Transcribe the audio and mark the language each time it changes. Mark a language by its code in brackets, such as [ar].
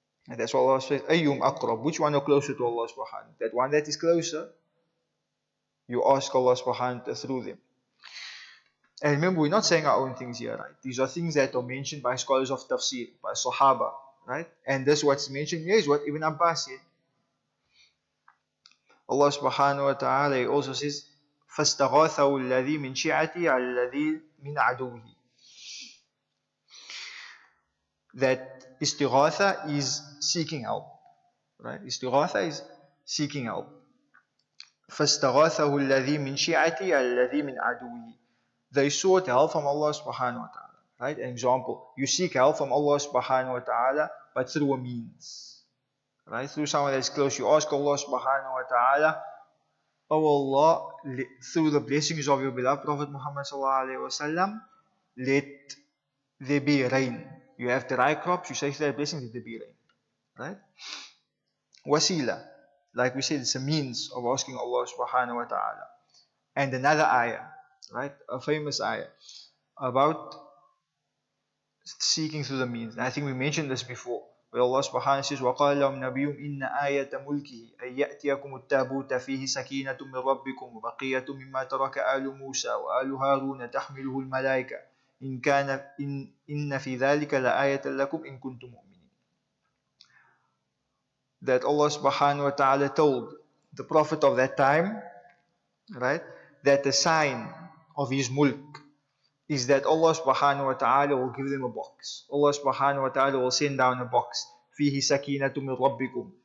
[en] And that's what Allah says, [ar] أَيُّمْ أَقْرَبُ, [en] which one are closer to Allah subhanahu wa ta'ala? That one that is closer, you ask Allah subhanahu wa ta'ala through them. And remember, we're not saying our own things here, right? These are things that are mentioned by scholars of tafsir, by Sahaba, right? And this what's mentioned here is what Ibn Abbas said. [ar] Allah subhanahu wa ta'ala [en] also says, [ar] فَاسْتَغَاثَهُ الَّذِي مِنْ شِيعَتِهِ عَلَى الَّذِي مِنْ عَدُوِّهِ. [en] That istighatha is seeking help, right? Istighatha is seeking help. [ar] فَاسْتَغَاثَهُ الَّذِي مِنْ شِيعَتِهِ عَلَى الَّذِي مِنْ عَدُوِّهِ. [en] They sought help from Allah subhanahu wa ta'ala, right? An example, you seek help from Allah subhanahu wa ta'ala, but through a means. Right? Through someone that's close, you ask Allah subhanahu wa ta'ala, "Oh Allah, through the blessings of your beloved Prophet Muhammad sallallahu alaihi wasallam, let there be rain." You have dry crops, you say to that blessing, let there be rain. Right? Wasila, like we said, it's a means of asking Allah subhanahu wa ta'ala. And another ayah, right? A famous ayah about seeking through the means. And I think we mentioned this before. Where Allah subhanahu wa ta'ala says, [ar] وَقَالَ لَهُمْ نَبِيُّهُمْ إِنَّ آيَةَ مُلْكِهِ أَن يَأْتِيَكُمُ التَّابُوتَ فِيهِ سَكِينَةٌ مِّن رَبِّكُمْ وَبَقِيَّةٌ مِّمَّا تَرَكَ آلُ مُوسَى وَآلُ هَارُونَ تَحْمِلُهُ الْمَلَائِكَةُ إِنَّ فِي ذَلِكَ لَآيَةً لَكُمْ إِن كُنتُم مُؤْمِنِينَ. [en] That Allah subhanahu wa ta'ala told the Prophet of that time, right, that the sign of his mulk, is that Allah subhanahu wa ta'ala will give them a box. Allah subhanahu wa ta'ala will send down a box. [ar] فِيهِ سَكِينَةٌ مِّن رَبِّكُمْ.